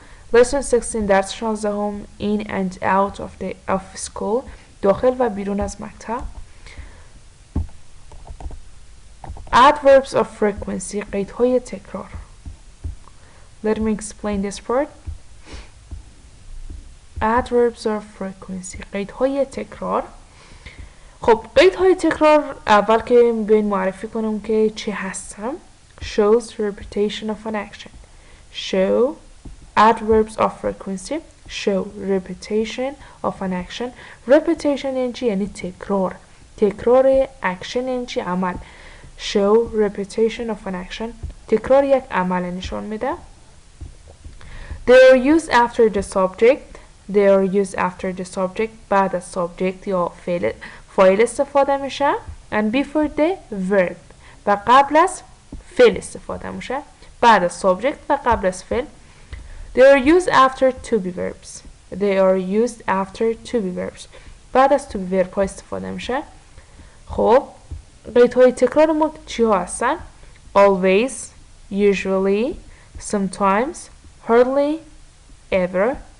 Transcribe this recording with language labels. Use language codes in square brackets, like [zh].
[en] Lesson 16 [fa] درس 16 [en] in and out of school [fa] داخل و بیرون از مکتب. [en] Adverbs of frequency [fa] قیدهای تکرار. [en] Let me explain this part. Adverbs of frequency [fa] قیدهای تکرار. خب قیدهای تکرار اول که بیاین معرفی کنم که چی هستم. [en] Shows repetition of an action. Show adverbs of frequency. Show repetition of an action. [fa] Repetition یعنی چی؟ یعنی تکرار. تکرار action یعنی چی؟ عمل. [en] Show repetition of an action. [fa] تکرار یک عمل نشان میده. [en] They are used after the subject. They are used after the subject. [fa] بعد از subject یا فاعل استفاده میشه. [en] And before the verb. [fa] و قبل از فعل استفاده میشه. بعد از subject و قبل از فعل. [en] They are used after to be verbs. They are used after to be verbs. [fa] بعد از to be verb ها استفاده میشه. خب قیدهای تکرار ما چی ها هستن؟ [en] Always, usually, sometimes, hardly, ever.